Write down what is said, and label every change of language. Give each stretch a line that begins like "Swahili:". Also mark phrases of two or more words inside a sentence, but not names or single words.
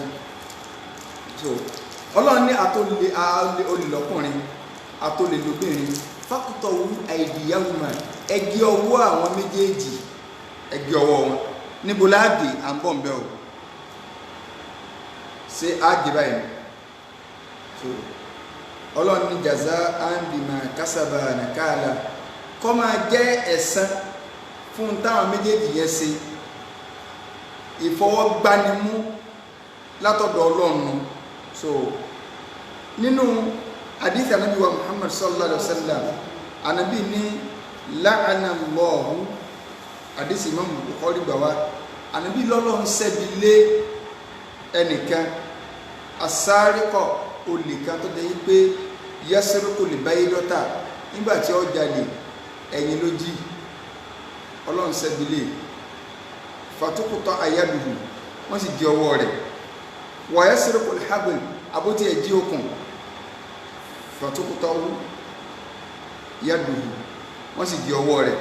Yoruba: So Ọlọ́run ní olùlọ́kùnrin atólélóbìnrin
Arabic: فاقطعوا أيديهما,
Yoruba: ẹgẹ́ ọwọ́ àwọn méjèèjì, ẹgẹ́ ọwọ́ wọn. Níbo láàgé à ń bọ̀ ń bẹ́ o ṣe ágé báyìí. So Ọlọ́run ní
Arabic: جزاء بما كسبا نكالا,
Yoruba: kọ́ máa jẹ́ ẹ̀san fún táwọn méjèèjì yẹn ṣe, ìfọwọ́gbanimú látọ̀dọ̀ Ọlọ́run. So nínú hadith Ànábì wa Muhammad
Arabic: صلى الله عليه وسلم,
Yoruba: Ànábì ní
Arabic: لعن الله,
Yoruba: hadith Imam Bukhari gbà wá, Ànábì lọ́lọ́run ṣẹ́bi lé ẹnìkan as-sariqa, olè kan tó dẹ̀ yí pé
Arabic: يسرق البيضة,
Yoruba: nígbàtí ó jalè ẹ̀yìn ló jí, Ọlọ́run ṣẹ́bi lé,
Arabic: فتقطع يده,
Yoruba: wọ́n sì jí ọwọ́ rẹ̀,
Arabic: ويسرق الحبل,
Yoruba: àbótí ẹ̀ jí okùn,
Arabic: فتقطع يده,
Yoruba: wọ́n sì jí ọwọ́ rẹ̀.